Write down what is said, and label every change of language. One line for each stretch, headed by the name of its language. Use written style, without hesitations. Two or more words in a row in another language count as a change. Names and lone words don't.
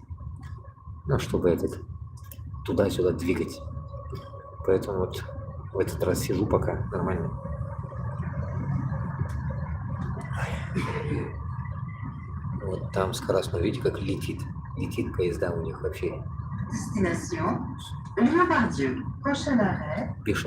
Russian: Ну, чтобы туда-сюда двигать. Поэтому вот в этот раз сижу пока нормально. Вот там скоростной, видите, как летит. Летит поезда у них вообще.
French: Destination Lyon-Bardieu. Prochain arrêt
Russian: Бешеные.